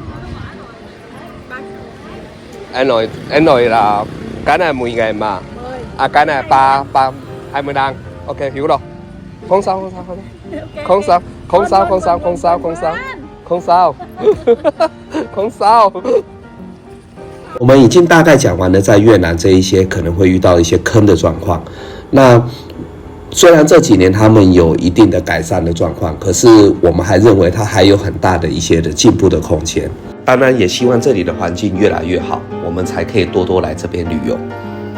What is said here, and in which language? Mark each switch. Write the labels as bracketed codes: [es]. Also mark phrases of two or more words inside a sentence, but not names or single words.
[vi] Em nói là cái này 10.000 mà. À cái này ba 20 đăng. Ok hiểu rồi. Không sao. Không sao. [zh] 我们已经大概讲完了在越南这一些可能会遇到一些坑的状况。那虽然这几年他们有一定的改善的状况，可是我们还认为它还有很大的一些的进步的空间。当然也希望这里的环境越来越好，我们才可以多多来这边旅游。